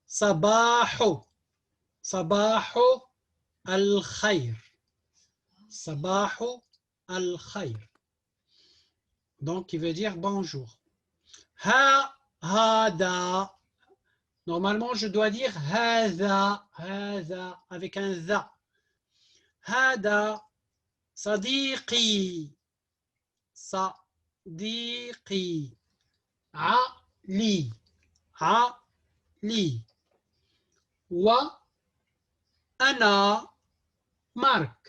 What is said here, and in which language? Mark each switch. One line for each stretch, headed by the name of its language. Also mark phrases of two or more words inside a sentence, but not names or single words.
Arabic: صباح. صباح الخير. صباح الخير.
French: Donc, qui veut dire bonjour.
Arabic: Hada.
French: Normalement, je dois dire hada, hada, avec un za.
Arabic: هذا، صديقي، صديقي, علي، علي، وأنا, Marc.